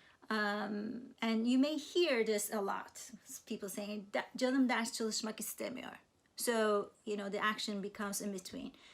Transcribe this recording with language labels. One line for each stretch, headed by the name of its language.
English: And you may hear this a lot. People saying,
Turkish: canım ders çalışmak istemiyor.
English: So, you know, the action becomes in between.